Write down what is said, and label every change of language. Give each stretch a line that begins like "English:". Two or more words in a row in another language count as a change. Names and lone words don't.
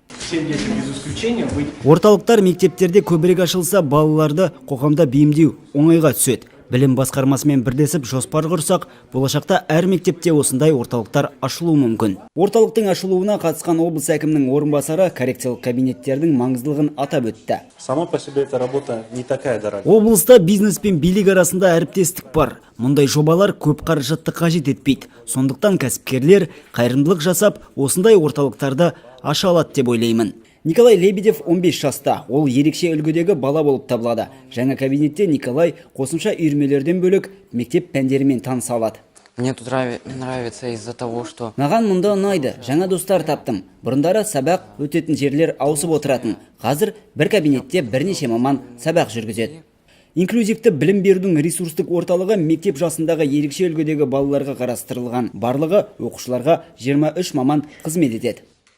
Kazakh: Орталықтар мектептерде көбірек ашылса, балаларды қоғамда бейімдеу оңайға түседі. Білім басқармасымен бірлесіп жоспар құрсақ, болашақта әр мектепте осындай орталықтар ашылуы мүмкін. Орталықтың ашылуына қатысқан облыс әкімінің орынбасары коррекциялық кабинеттердің маңыздылығын атап өтті.
Russian: Сама по себе эта работа не такая дорогая.
Kazakh: Облыста бизнес пен билік арасында әріптестік бар. Мұндай жобалар көп қаражатты қажет етпейді. Сондықтан кәсіпкерлер қайырымдылық жасап, осындай орталықтарды аша алады деп ойлаймын. Николай Лебедев 15 жаста. Ол ерекше үлгідегі бала болып табылады. Жаңа кабинетте Николай қосымша үйірмелерден бөлек мектеп пәндерімен таныса алады.
Russian: Мне тут нравится из-за того, что...
Kazakh: Маған мұнда ұнайды. Жаңа достар таптым. Бұрындары сабақ өтетін жерлер ауысып отыратын. Қазір бір кабинетте бірнеше маман сабақ жүргізеді. Инклюзивті білім берудің ресурстық орталығы мектеп жасындағы ерекше үлгідегі балаларға қарастырылған. Барлығы оқушыларға 23 маман қызмет етеді.